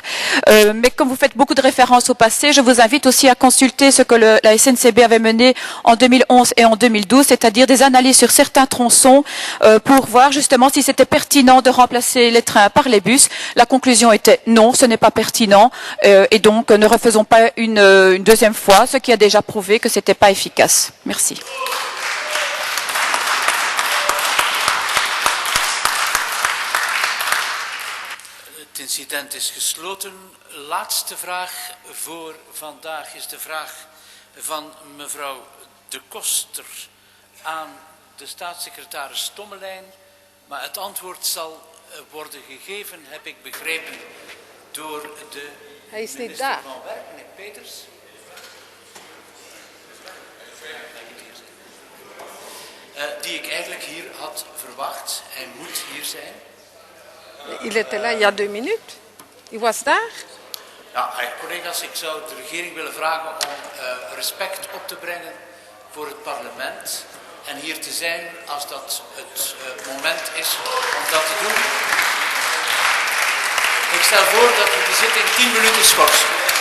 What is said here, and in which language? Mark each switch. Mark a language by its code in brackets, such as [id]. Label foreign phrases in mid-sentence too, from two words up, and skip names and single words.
[fr] Mais comme vous faites beaucoup de références au passé, je vous invite aussi à consulter ce que la SNCB avait mené en 2011 et en 2012, c'est-à-dire des analyses sur certains tronçons pour voir justement si c'était pertinent de remplacer les trains par les bus. La conclusion était non, ce n'est pas pertinent et donc ne refaisons pas une deuxième fois, ce qui a déjà prouvé que ce n'était pas efficace. Merci. [nl] Het incident is gesloten. Laatste vraag voor vandaag is de vraag van mevrouw De Koster aan de staatssecretaris Tommelijn, maar het antwoord zal worden gegeven, heb ik begrepen, door de Hij is niet minister daar. van Werk, meneer Peters. Die ik eigenlijk hier had verwacht. Hij moet hier zijn. [fr] Il était là il y a 2 minutes. [nl] Il was daar. Ja, collega's, ik zou de regering willen vragen om respect op te brengen voor het parlement en hier te zijn als dat het moment is om dat te doen. Ik stel voor dat we de zitting 10 minuten schorsen.